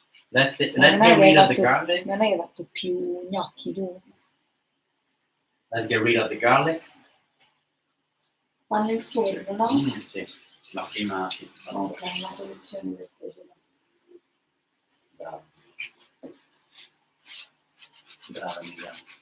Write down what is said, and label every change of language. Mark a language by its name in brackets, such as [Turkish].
[English] Let's get rid of the garlic. [Italian] Non è che hai fatto più gnocchi tu? [English] Let's get rid of the garlic. [Italian] Fanno il forno, no? Sì. No, prima sì. Ok, una soluzione per te. Bravo. Brava amica.